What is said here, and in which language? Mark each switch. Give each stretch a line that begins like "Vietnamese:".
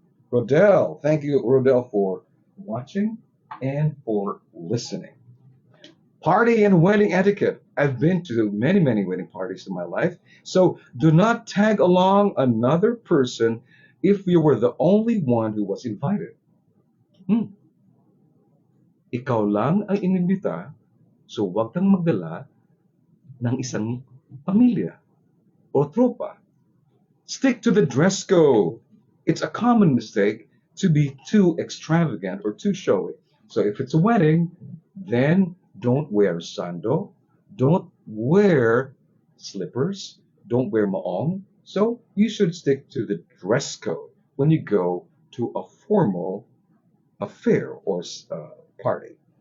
English: Rodell, thank you, Rodell, for watching and for listening. Party and wedding etiquette. I've been to many, many wedding parties in my life. So do not tag along another person if you were the only one who was invited. Hmm.
Filipino: Ikaw lang ang inimbita, so wag kang magdala ng isang pamilya o tropa.
English: Stick to the dress code. It's a common mistake to be too extravagant or too showy. So if it's a wedding, then don't wear sando, don't wear slippers, don't wear maong. So you should stick to the dress code when you go to a formal affair or party.